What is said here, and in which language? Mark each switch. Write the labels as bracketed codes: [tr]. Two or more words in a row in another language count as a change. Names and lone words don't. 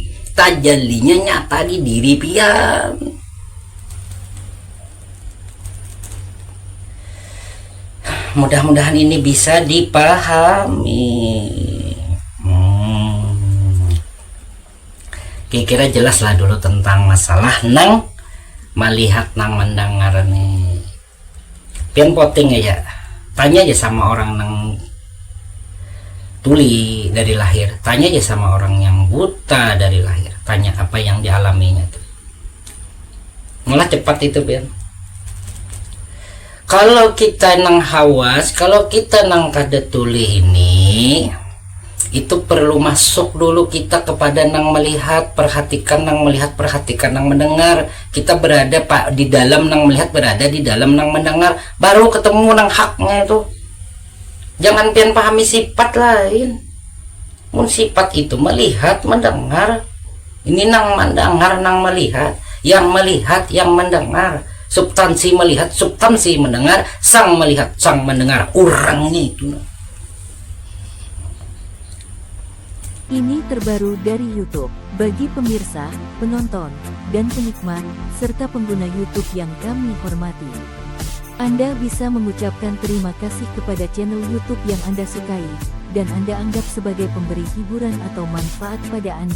[bjn] Tajallinya nyata di diri pian. Mudah-mudahan ini bisa dipahami. Kira-kira jelas lah dulu tentang masalah nang melihat, nang mendengar nih. Pian poting aja, tanya aja sama orang nang tuli dari lahir, tanya aja sama orang yang buta dari lahir, tanya apa yang dialaminya tuh. Malah cepat itu Pian. Kalau kita nang hawas, kalau kita nang kada tuli ini, itu perlu masuk dulu kita kepada nang melihat, perhatikan nang melihat, perhatikan nang mendengar. Kita berada pak di dalam nang melihat, berada di dalam nang mendengar, baru ketemu nang haknya itu. Jangan pian pahami sifat lain. Mun sifat itu melihat, mendengar. Ini nang mendengar, nang melihat. [id] Yang melihat, yang mendengar. Substansi melihat, substansi mendengar. Sang melihat, sang mendengar. Orangnya itu. Ini terbaru dari YouTube. Bagi pemirsa, penonton, dan penikmat, serta pengguna YouTube yang kami hormati, Anda bisa mengucapkan terima kasih kepada channel YouTube yang Anda sukai, dan Anda anggap sebagai pemberi hiburan atau manfaat pada Anda.